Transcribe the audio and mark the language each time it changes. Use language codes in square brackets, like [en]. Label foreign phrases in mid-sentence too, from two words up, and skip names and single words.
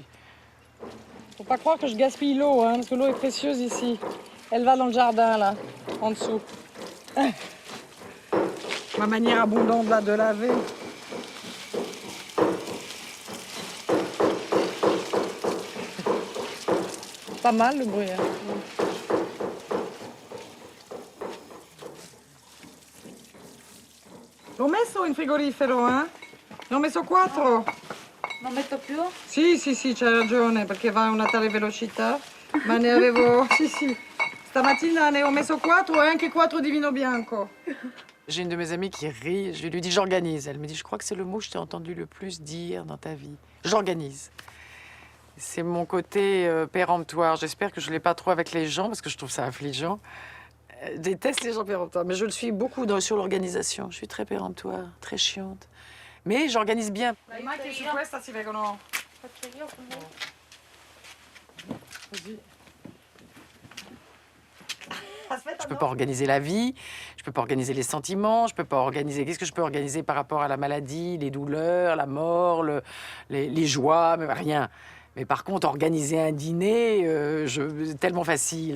[fr] Faut pas croire que je gaspille l'eau, hein, parce que l'eau est précieuse ici. Elle va dans le jardin, là, en dessous. Ma manière abondante, là, de laver. Pas mal, le bruit, hein. [it] L'ho messo in frigorifero, eh? Ne ho messo 4. Non metto più? Sì, c'hai ragione, perché va a una tale velocità. Ma ne avevo... Sì. Stamattina ne ho messo 4 e anche 4 di vino bianco. [fr] J'ai une de mes amies qui rit, je lui dis j'organise. Elle me dit je crois que c'est le mot que je t'ai entendu le plus dire dans ta vie. J'organise. C'est mon côté péremptoire. J'espère que je ne l'ai pas trop avec les gens parce que je trouve ça affligeant. Je déteste les gens péremptoires, mais je le suis beaucoup sur l'organisation. Je suis très péremptoire, très chiante. Mais j'organise bien. [it] Le macchie su questa si vengono... Così. [fr] Je peux pas organiser la vie, je peux pas organiser les sentiments, je peux pas organiser... Qu'est-ce que je peux organiser par rapport à la maladie, les douleurs, la mort, les joies, mais rien. Mais par contre, organiser un dîner, c'est tellement facile.